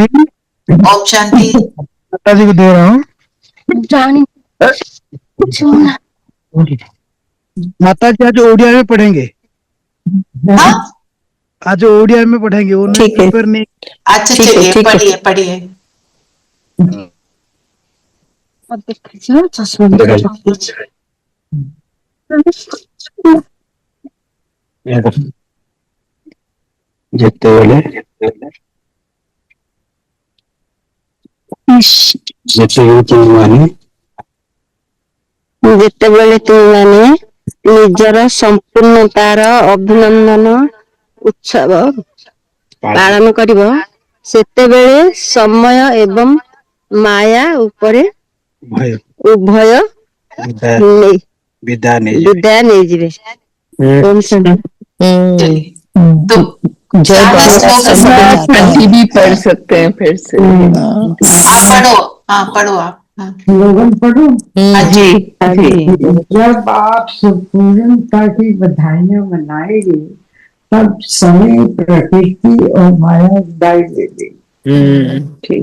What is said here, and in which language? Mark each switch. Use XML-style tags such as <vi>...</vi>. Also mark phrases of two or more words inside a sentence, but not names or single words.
<hi>ओम शांति। माता जी को दे रहा हूँ। माता जी आज ओडिया में पढ़ेंगे। हाँ? आज ओडिया में पढ़ेंगे, वो पेपर नहीं। अच्छा चलिए पढ़िए पढ़िए।</hi> <or>ଯେତେବେଳେ ତୁମେମାନେ ନିଜର ସମ୍ପୂର୍ଣ୍ଣତାର ଅଭିନନ୍ଦନ ଉତ୍ସବ ପାଳନ କରିବ, ସେତେବେଳେ ସମୟ ଏବଂ ମାୟା ଉପରେ ଉଭୟ ବିଦାୟ ନେଇଯିବେ।</or> <hi>जब आंटी भी पढ़ सकते हैं फिर से। आप पढ़ो, हाँ पढ़ो आप। स्लोगन पढ़ो। जी जी। जब आप संपूर्णता की बधाइयां मनाएंगे तब समय, प्रकृति और माया विदाई ले लेगी।</hi>